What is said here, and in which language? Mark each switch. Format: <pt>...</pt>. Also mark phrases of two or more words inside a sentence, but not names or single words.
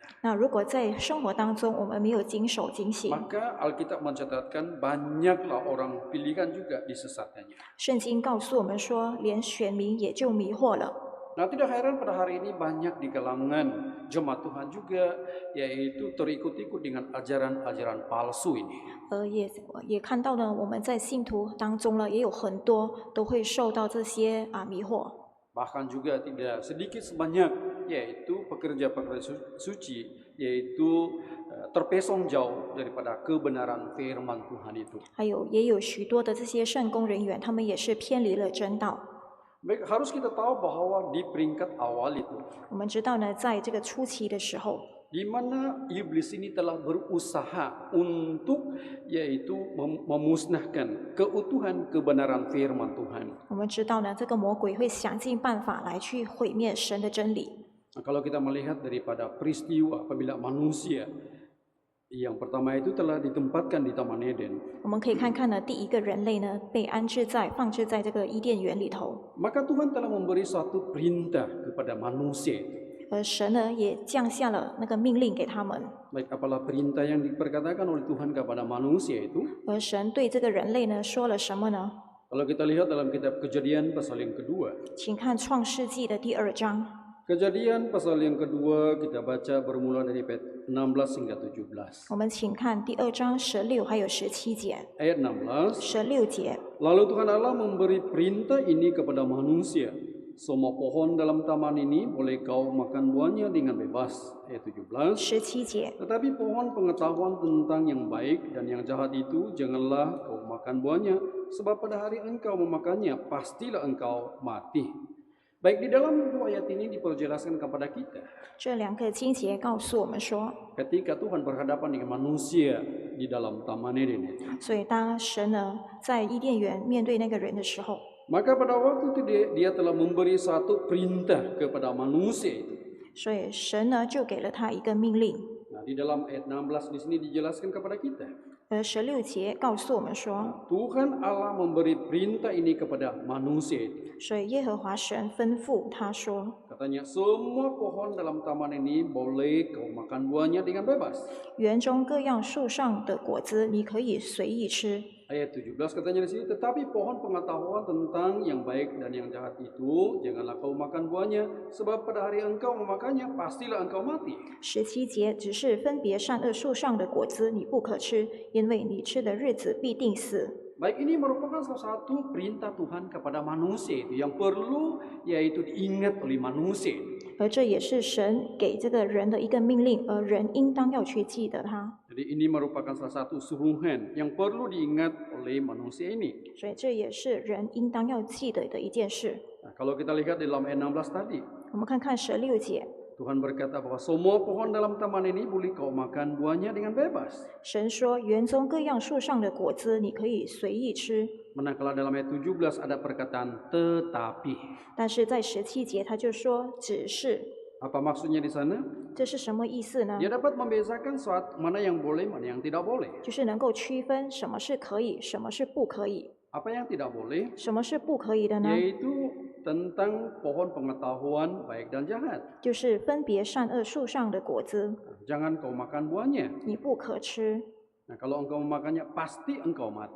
<zh>那如果在生活当中我们没有谨守警醒，</zh> <ms>maka Alkitab mencatatkan banyaklah orang pilihan juga disesatkannya.</ms> <zh>圣经告诉我们说，连选民也就迷惑了。</zh> <ms>Nah, tidak heran pada hari ini banyak di kalangan jemaat Tuhan juga yaitu terikut-ikut dengan ajaran-ajaran palsu ini.</ms> <zh>也看到呢，我们在信徒当中呢，也有很多都会受到这些迷惑。</zh> <ms>Bahkan juga tidak sedikit sebanyak yaitu pekerja-pekerja suci yaitu terpesong jauh daripada kebenaran firman Tuhan itu.</ms> <zh>也有许多的这些圣工人员，他们也是偏离了真道。</zh> <ms>Baik, harus kita tahu bahwa di peringkat awal itu,</ms> <zh>我们知道呢，在这个初期的时候，</zh> <ms>di mana iblis ini telah berusaha untuk yaitu memusnahkan keutuhan kebenaran firman Tuhan.</ms> <zh>我们知道呢，这个魔鬼会想尽办法来去毁灭神的真理。</zh> <ms>Nah, kalau kita melihat daripada peristiwa apabila manusia yang pertama itu telah ditempatkan di Taman Eden,</ms> <zh>我们可以看看呢，第一个人类呢被放置在这个伊甸园里头，</zh> <ms>maka Tuhan telah memberi suatu perintah kepada manusia.</ms> <zh>而神呢也降下了那个命令给他们。</zh> <ms>Baik, apalah perintah yang diperkatakan oleh Tuhan kepada manusia itu?</ms> <zh>而神对这个人类呢说了什么呢？</zh> <ms>Kalau kita lihat dalam kitab Kejadian pasal yang kedua.</ms> <zh>请看创世纪的第2章。</zh> <ms>Kejadian pasal yang kedua kita baca bermula dari ayat 16 hingga 17.</ms> <zh>我们请看第2章16还有17节。</zh> <ms>Ayat 16.</ms> <zh>16节，</zh> <ms>Lalu Tuhan Allah memberi perintah ini kepada manusia. Semua pohon dalam taman ini boleh kau makan buahnya dengan bebas. Ayat 17.</ms> <zh>17节，</zh> <ms>Tetapi pohon pengetahuan tentang yang baik dan yang jahat itu janganlah kau makan buahnya, sebab pada hari engkau memakannya pastilah engkau mati. Baik, di dalam dua ayat ini diperjelaskan kepada kita</ms> <zh>这2个经节告诉我们说，</zh> <ms>ketika Tuhan berhadapan dengan manusia di dalam Taman Eden itu.</ms> <zh>所以当神呢在伊甸园面对那个人的时候，</zh> <ms>Maka pada waktu itu dia telah memberi satu perintah kepada manusia itu.</ms> <zh>所以神呢就给了他一个命令。</zh> <ms>Nah, di dalam ayat 16 di sini dijelaskan kepada kita.</ms> <zh>16 节告诉我们说，</zh> <ms>Tuhan Allah memberi perintah ini kepada manusia itu.</ms> <zh>所以耶和华神吩咐他说，</zh> <ms>Katanya semua pohon dalam taman ini boleh kau makan buahnya dengan bebas.</ms> <zh>园中各样树上的果子你可以随意吃。</zh> <ms>Ayat 17 katanya di sini, tetapi pohon pengetahuan tentang yang baik dan yang jahat itu janganlah kau makan buahnya, sebab pada hari engkau memakannya pastilah engkau mati.</ms> <zh>17 节只是分别善恶树上的果子你不可吃，因为你吃的日子必定死。</zh> <ms>Baik, ini merupakan salah satu perintah Tuhan kepada manusia itu yang perlu yaitu diingat oleh manusia.</ms> <zh>而这也是神给这个人的一个命令，而人应当要去记得它。</zh> <ms>Jadi ini merupakan salah satu suruhan yang perlu diingat oleh manusia ini.</ms> <zh>所以这也是人应当要记得的一件事。</zh> <ms>Nah, kalau kita lihat di dalam ayat 16 tadi,</ms> <zh>我们看看16节，</zh> <ms>Tuhan berkata bahwa semua pohon dalam taman ini boleh kau makan buahnya dengan bebas.</ms> <zh>神说园中各样树上的果子你可以随意吃，</zh> <ms>Manakala dalam ayat 17 ada perkataan tetapi.</ms> <zh>但是在17节他就说只是，</zh> <ms>Apa maksudnya di sana?</ms> <zh>这是什么意思呢？</zh> <ms>Dia dapat membedakan mana yang boleh, mana yang tidak boleh.</ms> <zh>就是能够区分什么是可以，什么是不可以。</zh> <ms>Apa yang tidak boleh?</ms> <zh>什么是不可以的呢？</zh> <ms>Yaitu tentang pohon pengetahuan baik dan jahat.</ms> <zh>就是分别善恶树上的果子，</zh> <ms>Jangan kau makan buahnya.</ms> <zh>你不可吃，</zh> <ms>Nah, kalau engkau memakannya pasti engkau mati.</ms>